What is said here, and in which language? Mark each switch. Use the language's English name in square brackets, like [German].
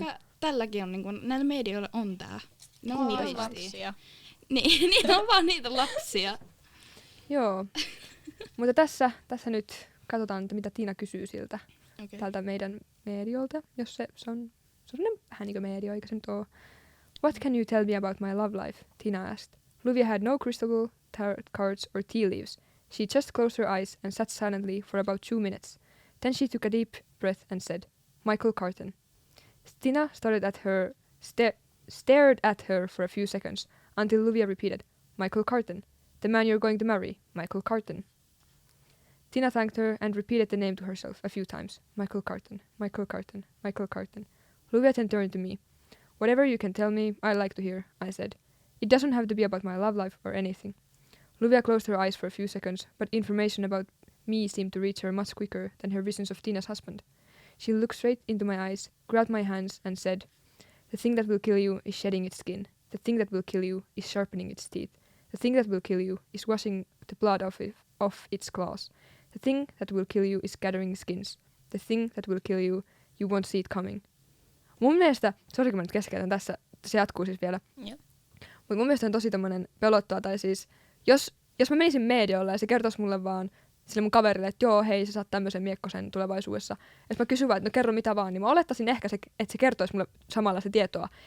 [Finnish] Ehkä tälläkin on, niinku, näillä medioilla on tää. Ne on Niitä aisti. lapsia. Niin, niitä on vaan niitä lapsia. Joo. Mutta tässä nyt katsotaan, että mitä Tiina kysyy siltä. Okay. Tältä meidän mediolta, jos se on sellainen vähän niin kuin medio, eikä se nyt ole. [English] What can you tell me about my love life? Tina asked. Luvia had no crystal ball, tarot cards or tea leaves. She just closed her eyes and sat silently for about 2 minutes. Then she took a deep breath and said, Michael Carton. Tina stared at her for a few seconds until Luvia repeated, Michael Carton. The man you're going to marry, Michael Carton. Tina thanked her and repeated the name to herself a few times. Michael Carton, Michael Carton, Michael Carton. Luvia then turned to me. Whatever you can tell me, I like to hear, I said. It doesn't have to be about my love life or anything. Luvia closed her eyes for a few seconds, but information about me seemed to reach her much quicker than her visions of Tina's husband. She looked straight into my eyes, grabbed my hands, and said, The thing that will kill you is shedding its skin. The thing that will kill you is sharpening its teeth. The thing that will kill you is washing the blood off its claws. The thing that will kill you is gathering skins. The thing that will kill you, you won't see it coming. [Finnish] Mun mielestä, sori kun mä nyt keskeytän tässä, se jatkuu siis vielä. Joo. Mutta mun mielestä on tosi tommonen pelottava, tai siis, jos mä menisin mediolle ja se kertoisi mulle vaan sille mun kaverille, että joo, hei, sä saat tämmöisen miekkosen tulevaisuudessa. Ja mä kysyn vaan, että no kerro mitä vaan, niin mä olettaisin ehkä, että se kertoisi mulle samalla se tietoa.